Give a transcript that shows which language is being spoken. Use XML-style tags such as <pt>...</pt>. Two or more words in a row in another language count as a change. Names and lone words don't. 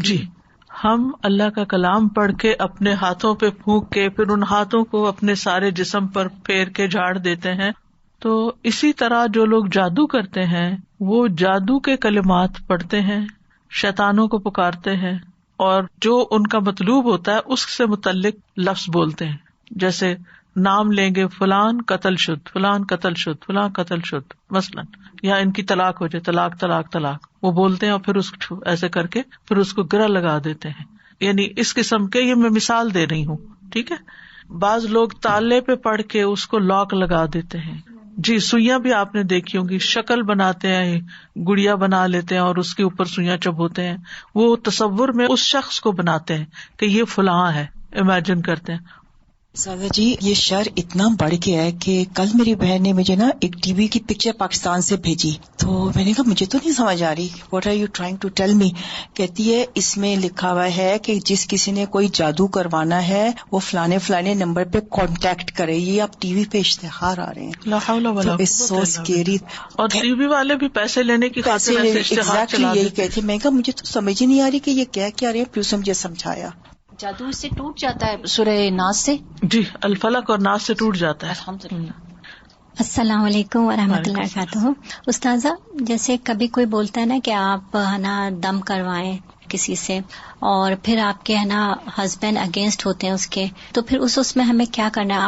<ur>جی, ہم اللہ کا کلام پڑھ کے اپنے ہاتھوں پہ پھونک کے پھر ان ہاتھوں کو اپنے سارے جسم پر پھیر کے جھاڑ دیتے ہیں. تو اسی طرح جو لوگ جادو کرتے ہیں وہ جادو کے کلمات پڑھتے ہیں, شیطانوں کو پکارتے ہیں, اور جو ان کا مطلوب ہوتا ہے اس سے متعلق لفظ بولتے ہیں. جیسے نام لیں گے</ur> <fa>فلان قتل شد, فلان قتل شد, فلان قتل شد</fa> <ur>مثلاً, یا ان کی طلاق ہو جائے, طلاق طلاق طلاق, وہ بولتے ہیں اور پھر اس کو ایسے کر کے پھر اس کو گرہ لگا دیتے ہیں. یعنی اس قسم کے, یہ میں مثال دے رہی ہوں, ٹھیک ہے. بعض لوگ تالے پہ پڑھ کے اس کو لاک لگا دیتے ہیں. جی, سوئیاں بھی آپ نے دیکھی ہوں گی, شکل بناتے ہیں, گڑیا بنا لیتے ہیں اور اس کے اوپر سوئیاں چبوتے ہیں. وہ تصور میں اس شخص کو بناتے ہیں کہ یہ فلاں ہے, امیجن کرتے ہیں. سادہ جی, یہ شر اتنا بڑھ گیا ہے کہ کل میری بہن نے مجھے نا ایک ٹی وی کی پکچر پاکستان سے بھیجی, تو میں نے کہا مجھے تو نہیں سمجھ آ رہی,</ur> <en>What are you trying to tell me.</en> <ur>کہتی ہے اس میں لکھا ہوا ہے کہ جس کسی نے کوئی جادو کروانا ہے وہ فلانے فلانے نمبر پہ کانٹیکٹ کرے. یہ آپ ٹی وی پہ اشتہار آ رہے ہیں,</ur> <ar>لا حول ولا قوت</ar> <en>So scary.</en> <ur>اور ٹی وی والے بھی پیسے لینے کی خاطر ایگزیکٹلی یہی کہتی. میں کہا مجھے تو سمجھ ہی نہیں آ رہی کہ یہ کیا رہے ہیں, پھر اسے مجھے سمجھایا. جادو اس سے ٹوٹ جاتا ہے سورہ ناس سے. جی الفلق اور ناس سے ٹوٹ جاتا ہے. الحمدللہ.</ur> <ar>السلام علیکم ورحمۃ اللہ وبرکاتہ.</ar> <ur>استاذہ جیسے کبھی کوئی بولتا ہے نا کہ آپ ہے نا دم کروائیں کسی سے اور پھر آپ کے ہے نا</ur> <en>husband against</en> <ur>ہوتے ہیں اس کے، تو پھر اس میں ہمیں کیا کرنا ہے؟</ur>